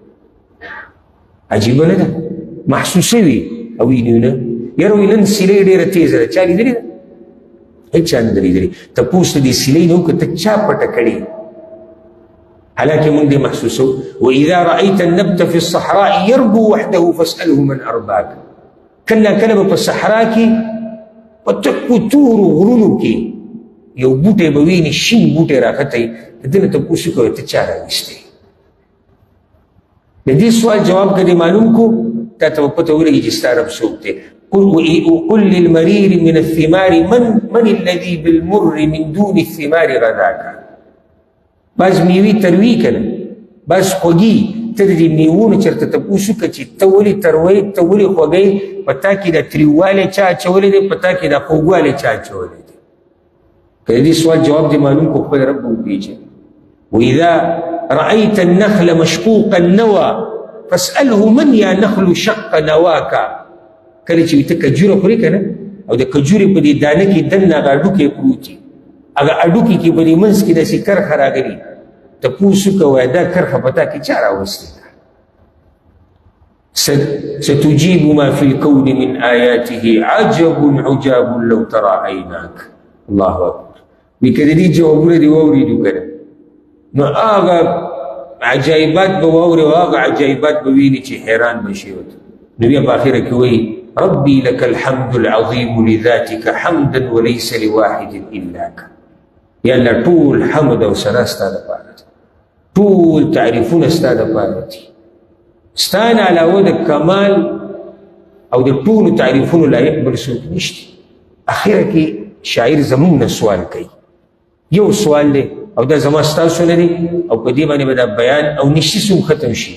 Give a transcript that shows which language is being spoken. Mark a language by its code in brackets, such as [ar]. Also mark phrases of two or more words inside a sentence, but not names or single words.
[ps] عجیبه نه ده، محسوسوي او وینو نه. یاره وایي نن سیلۍ ډېره تیزه ده، چا لیدلې ده؟ هېچا نه ده لیدلې. تپوس د دې سیلۍ نه وکړه ته چا پټه کړې. حالانکه موږ دې محسوسو. [ar] وإذا رأيت النبت في الصحراء يربو وحده فاسأله من أرباك. [ps] کله کله به په صحرا کې په تکو تورو غرونو کې یو بوټی به وینې، شین بوټی راښتی، د ده نه تپوس وکړه ته چا راویستی. د دې سوال جواب که دې معلوم کو، تا ته به پته ولګي چې ستا رب څوک دی. [ar] قل للمرير من الثمار من الذي بالمر من دون الثمار غذاك. [ps] بعض میوې تروي که نه، بعض خوږي، ته د دې میوو نه چېرته تپوس وکړه چې ته ولې تروی، ته ولې خوږی، په تا کې دا تریووالی چا اچولی دی، په تا کې دا خوږوالی چا اچولی دی. که د دې سوال جواب دې معلوم کو خپل رب وپېژني. [ar] وإذا رأيت النخل مشقوق النوى فاسأله من يا نخل شق نواك. [ps] کله چې ته کجوره خورې که نه، او د کجورې په دې دانه کې دننه هغه اډوکی پروت وي، هغه اډوکي کې په دې منځ کې داسې کرښه راغلي، تپوس وکړه وایه دا کرښه په تا کې چا راوستې ده. [ar] ستجيب ما في الكون من آياته عجب عجاب لو ترى عيناك. الله أكبر. [ps] وی که د دې جوابونه دې واورېدو که نه، نو هغه عجایبات به واورې او هغه عجایبات به ویني چې حیران به شي. نو بیا په آخره کې وایي [ar] ربي لك الحمد العظيم لذاتك حمدا وليس لواحد إلاك. [ps] یا الله ټول حمد او ثنا ستا دپاره دي، ټول تعریفونه ستا دپاره دي، ستا نه علاوه د کمال او د ټولو تعریفونو لایق بل څوک نشته. اخره کې شاعر زموږ نه سوال کوي، یو سوال دی او دا زما ستاسو نه دی، او په دې باندې به دا بیان او نشیس هم ختم شي.